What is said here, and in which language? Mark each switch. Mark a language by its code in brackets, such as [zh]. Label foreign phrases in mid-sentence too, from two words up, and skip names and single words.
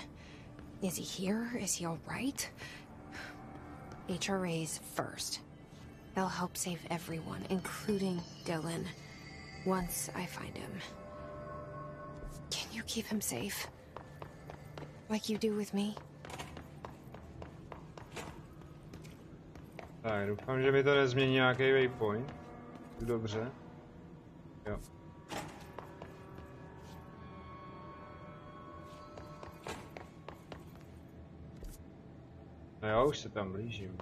[en] Is he here? Is he all right? HRA's first. They'll help save everyone, including Dylan, once I find him. Can you keep him safe? Like you do with me? [cs] Tak, doufám, že mi to nezmění nějaký waypoint. Dobře. Jo. No jo, už se tam blížím.